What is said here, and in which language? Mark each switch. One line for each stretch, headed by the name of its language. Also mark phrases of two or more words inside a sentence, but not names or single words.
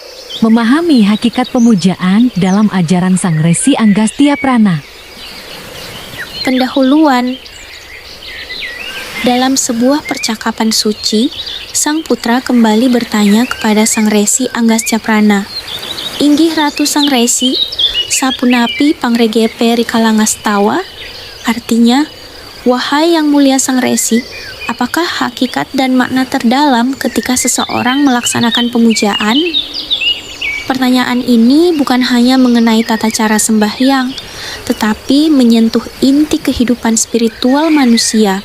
Indonesian: Memahami hakikat pemujaan dalam ajaran Sang Resi Agastya Prana. Pendahuluan. Dalam sebuah percakapan suci, sang putra kembali bertanya kepada Sang Resi Agastya Prana,
Balinese: "Inggih Ratu Sang Resi, sapunapi pangregepe rikalangastawa?"
Indonesian: Artinya, "Wahai yang mulia Sang Resi, apakah hakikat dan makna terdalam ketika seseorang melaksanakan pemujaan?" Pertanyaan ini bukan hanya mengenai tata cara sembahyang, tetapi menyentuh inti kehidupan spiritual manusia.